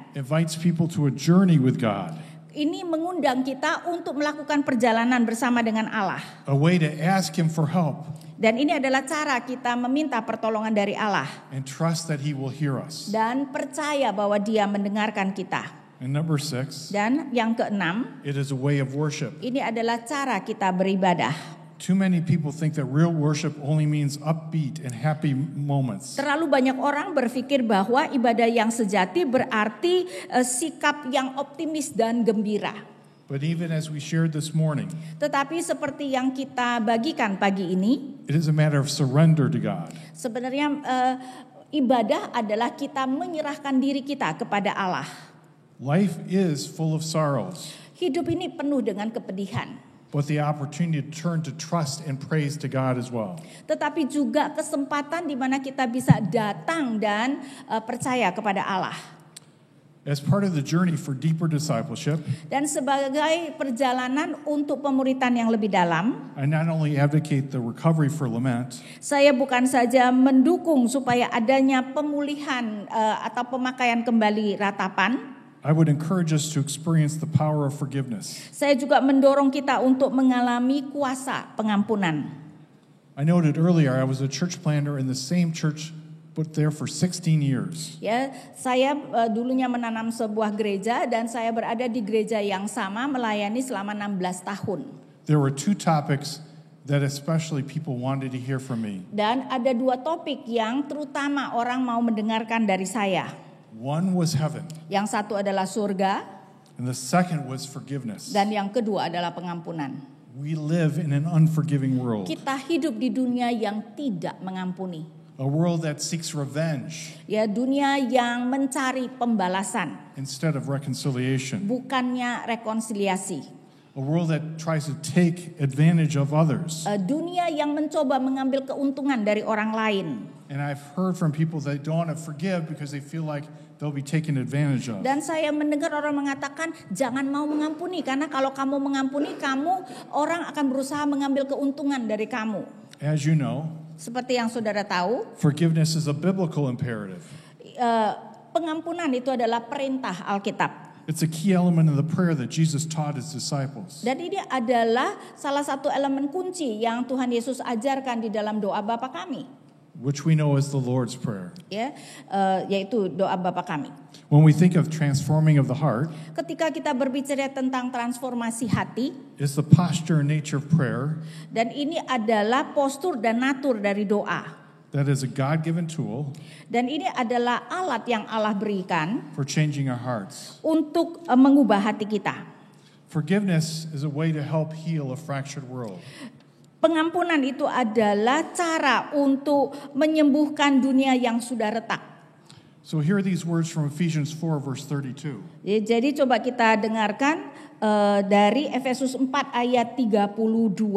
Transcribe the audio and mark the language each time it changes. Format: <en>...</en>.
<en>Invites people to a journey with God.</en> <id>Ini mengundang kita untuk melakukan perjalanan bersama dengan Allah.</id> <en>A way to ask Him for help</en> <id>Dan ini adalah cara kita meminta pertolongan dari Allah.</id> <en>and trust that He will hear us.</en> <id>Dan percaya bahwa Dia mendengarkan kita.</id> <en>And number 6,</en> <id>Dan yang keenam,</id> <en>it is a way of worship.</en> <id>ini adalah cara kita beribadah.</id> <en>Too many people think that real worship only means upbeat and happy moments.</en> <id>Terlalu banyak orang berpikir bahwa ibadah yang sejati berarti sikap yang optimis dan gembira.</id> <en>But even as we shared this morning,</en> <id>Tetapi seperti yang kita bagikan pagi ini,</id> <en>it is a matter of surrender to God.</en> <id>sebenarnya ibadah adalah kita menyerahkan diri kita kepada Allah.</id> <en>Life is full of sorrows,</en> <id>Hidup ini penuh dengan kepedihan.</id> <en>but the opportunity to turn to trust and praise to God as well.</en> <id>Tetapi juga kesempatan di mana kita bisa datang dan percaya kepada Allah.</id> <en>As part of the journey for deeper discipleship,</en> <id>Dan sebagai perjalanan untuk pemuritan yang lebih dalam,</id> <en>I not only advocate the recovery for lament,</en> <id>saya bukan saja mendukung supaya adanya pemulihan atau pemakaian kembali ratapan.</id> <en>I would encourage us to experience the power of forgiveness.</en> <id>Saya juga mendorong kita untuk mengalami kuasa pengampunan.</id> <en>I noted earlier I was a church planter in the same church, but there for 16 years.</en> <id>Ya, saya dulunya menanam sebuah gereja dan saya berada di gereja yang sama melayani selama 16 tahun.</id> <en>There were 2 topics that especially people wanted to hear from me.</en> <id>Dan ada 2 topik yang terutama orang mau mendengarkan dari saya.</id> <en>One was heaven,</en> <id>Yang satu adalah surga</id> <en>and the second was forgiveness.</en> <id>dan yang kedua adalah pengampunan.</id> <en>We live in an unforgiving world,</en> <id>Kita hidup di dunia yang tidak mengampuni.</id> <en>a world that seeks revenge</en> <id>Ya, dunia yang mencari pembalasan,</id> <en>instead of reconciliation,</en> <id>bukannya rekonsiliasi.</id> <en>a world that tries to take advantage of others.</en> <id>Dunia yang mencoba mengambil keuntungan dari orang lain.</id> <en>And I've heard from people that don't want to forgive because they feel like they'll be taken advantage of.</en> <id>Dan saya mendengar orang mengatakan jangan mau mengampuni karena kalau kamu mengampuni orang akan berusaha mengambil keuntungan dari kamu.</id> <en>As you know,</en> <id>Seperti yang saudara tahu,</id> <en>forgiveness is a biblical imperative.</en> <id>pengampunan itu adalah perintah Alkitab.</id> <en>It's a key element of the prayer that Jesus taught His disciples.</en> <id>Dan ini adalah salah satu elemen kunci yang Tuhan Yesus ajarkan di dalam doa Bapa kami,</id> <en>Which we know as the Lord's Prayer.</en> <id>ya, yaitu doa Bapa kami.</id> <en>When we think of transforming of the heart,</en> <id>Ketika kita berbicara tentang transformasi hati,</id> <en>it's the posture and nature of prayer</en> <id>dan ini adalah postur dan natur dari doa.</id> <en>that is a God-given tool</en> <id>Dan ini adalah alat yang Allah berikan</id> <en>for changing our hearts.</en> <id>untuk mengubah hati kita.</id> <en>Forgiveness is a way to help heal a fractured world.</en> <id>Pengampunan itu adalah cara untuk menyembuhkan dunia yang sudah retak.</id> <en>So here are these words from Ephesians 4 verse 32.</en> <id>Jadi coba kita dengarkan dari Efesus 4 ayat 32.</id>